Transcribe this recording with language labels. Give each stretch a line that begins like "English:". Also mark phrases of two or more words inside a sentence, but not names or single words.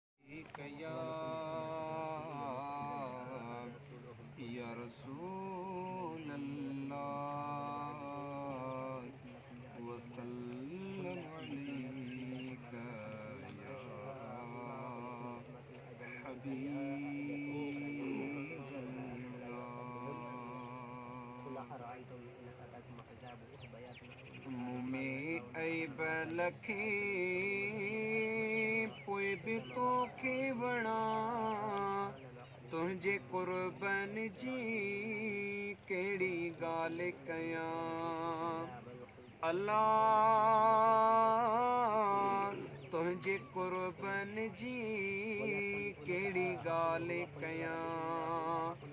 Arabic: يا، يا رسول الله، وسلم عليك يا حبيب الله۔
Sindhi: مومي عيب لکين، پوءِ به توکي وڻان، تنهنجي قربن جي ڪهڙي ڳالهه ڪيان؟ الله، تنهنجي قربن جي ڪهڙي ڳالهه ڪيان؟